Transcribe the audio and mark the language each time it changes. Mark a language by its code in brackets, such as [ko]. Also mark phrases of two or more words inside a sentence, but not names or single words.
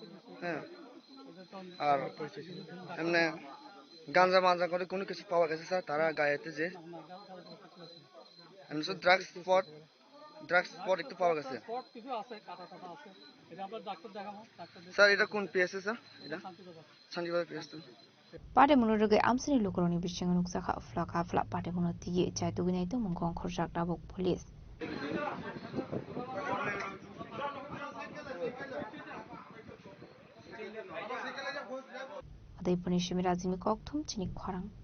[bn] হ্যাঁ আর এমনি গাঁজা করে কোনো কিছু পাওয়া গেছে স্যার তারা গায়েতে যে এমনি [en] drugs spot [bn] একটু পাওয়া গেছে স্যার এটা কোন পিএসএ স্যার এটা শান্তিবাজার পিএসএ [trp] Padimung rugi amsini lukuroni bisinga nuksaka flaka flak Padimung tiye jaidugunai tu mungkong khorsak tabuk police Adai punishimi razimi kokthum chini khorang